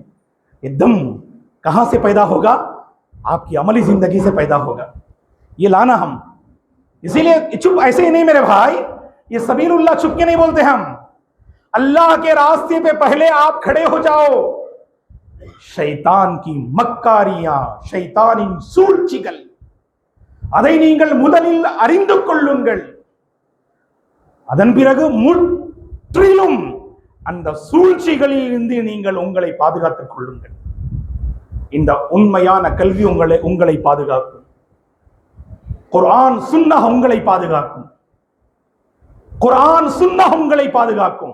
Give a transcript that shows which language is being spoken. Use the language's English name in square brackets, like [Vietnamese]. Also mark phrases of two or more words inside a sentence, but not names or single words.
[Hindi] ये दम कहां से पैदा होगा, आपकी अमली जिंदगी से पैदा होगा, ये लाना हम। इसीलिए चुप ऐसे ही नहीं मेरे भाई, ये सबीलुल्लाह चुप के नहीं बोलते हम, अल्लाह के रास्ते पे पहले आप खड़े हो जाओ। शैतान की मक्कारियां, [Tamil] शैतानिன் சூழ்ச்சிகள் அதை நீங்கள் முதலில் அறிந்து கொள்ளுங்கள், அதன் பிறகு முற்றிலும் அந்த சூழ்ச்சிகளில் இருந்து நீங்கள் உங்களை பாதுகாத்துக் கொள்ளுங்கள்। இந்த உண்மையான கல்வி உங்களை பாதுகாக்கும், குர்ஆன் சுன்னஹ் உங்களை பாதுகாக்கும், குர்ஆன் சுன்னஹ் உங்களை பாதுகாக்கும்।